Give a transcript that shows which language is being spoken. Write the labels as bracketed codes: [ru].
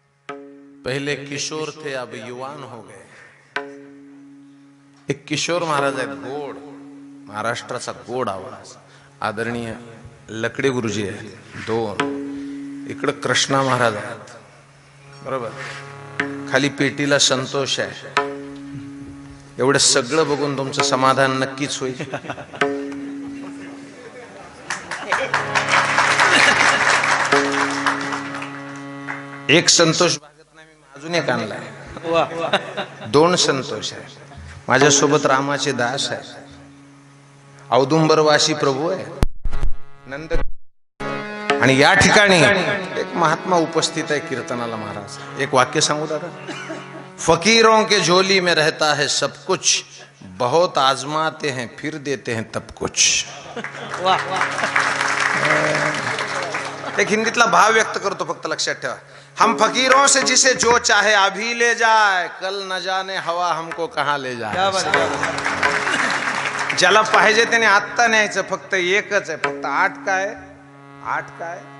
[hi] पहले किशोर थे अब युवान हो गए. [mr] एक किशोर महाराज आहेत, गोड, महाराष्ट्राचा गोड आवाज, आदरणीय लकडे गुरुजी आहे. दोन इकडं कृष्णा महाराज आहेत, बरोबर. खाली पेटीला संतोष आहे. एवढं सगळं बघून तुमचं समाधान नक्कीच होईल. एक संतोष भागत नाही, मी अजून एक आणलाय. दोन संतोष आहे. माझ्यासोबत रामाचे दास आहे, औदुंबरवासी प्रभू आहे, नंद. आणि या ठिकाणी एक महात्मा उपस्थित आहे कीर्तनाला. महाराज एक वाक्य सांगू दादा. [hi] फकीरों के झोली में रहता है सब कुछ, बहुत आजमाते हैं फिर देते हैं तब कुछ. [mr] एक हिंदीतला भाव व्यक्त करतो, फक्त लक्षात ठेवा. [hi] हम फकीरों से जिसे जो चाहे अभी ले जाए, कल न जाने हवा हमको कहाँ ले जाए. [mr] ज्याला पाहिजे त्याने आत्ता न्यायचं, फक्त एकच आहे, फक्त आठ काय, आठ काय.